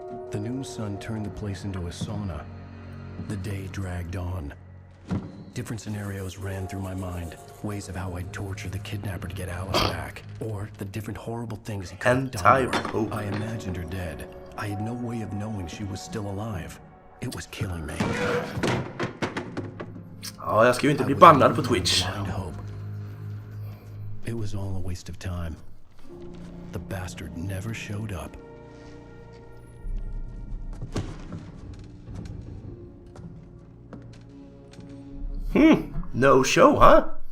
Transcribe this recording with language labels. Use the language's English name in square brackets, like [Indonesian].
[English] The noon sun turned the place into a sauna. The day dragged on. Different scenarios ran through my mind. Ways of how I'd torture the kidnapper to get Alice back. Or the different horrible things he could have done to her. I imagined her dead. I had no way of knowing she was still alive. It was killing me. [Swedish] Ja, jag ska ju inte bli bannad på Twitch. [English] It was all a waste of time. The bastard never showed up. No show, huh?